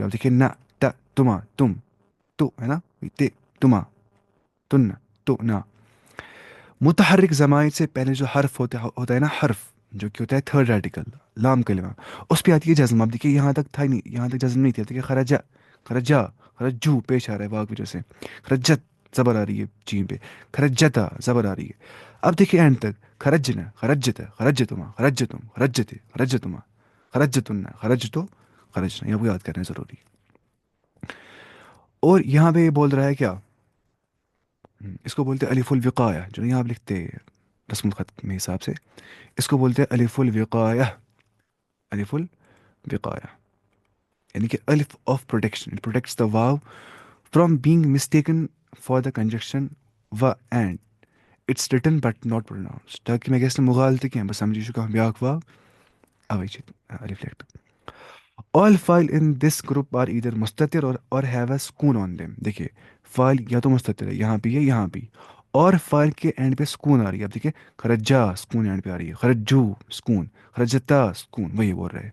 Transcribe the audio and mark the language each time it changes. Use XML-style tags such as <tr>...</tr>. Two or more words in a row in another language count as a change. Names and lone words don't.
<hi>अब देखिए, ना ता तुमा तुम तो, है ना, ते तुमा तुन्ना तो ना, मुतहर्रिक ज़माइर से पहले जो हर्फ होता है ना, हर्फ, जो कि होता है</hi> <en>third article,</en> <hi>लाम कलिमा, उस पे आती है जज्म। अब देखिए, यहाँ तक था ही नहीं, यहाँ तक जज्म नहीं थी। अब देखिए, खरजा खरजा, खरजू पेश आ रहा है वाक वजह से, खरजत जबर आ रही है जीम पे, खरजता जबर आ रही है। अब देखिए एंड तक,</hi> <ar>خرجنا خرجتَ خرجتما خرجتم خرجتِ خرجتما خرجتنّ خرجتُ خرجنا,</ar> <hi>ये आपको याद करना है ज़रूरी। और यहाँ पे ये बोल रहा है क्या, इसको बोलते हैं</hi> <ar>ألف الوقاية,</ar> <hi>जो यहाँ आप लिखते हैं</hi> <ar>رسم الخط</ar> <hi>में हिसाब से, इसको बोलते हैं</hi> <ar>ألف الوقاية, ألف الوقاية,</ar> <hi>यानी कि</hi> <en>alif of protection, it protects the waw from being mistaken for the conjunction wa and, it's written but not pronounced, ताकि मैं कैसे मुगालते हैं बस समझी चुका हम ब्याक वाव अवैचित रिफ्लेक्ट। all फाइल in this group are either मुस्ततिर and have a स्कून on them।</en> <hi>देखिए, फाइल या तो मुस्ततिर है, यहाँ भी है, यहाँ भी, और फाइल के एंड पे सुकून आ रही है। अब देखिए, खरजा सुकून एंड पे आ रही है, खरजू सुकून, खरजता सुकून, वही बोल रहे हैं।</hi>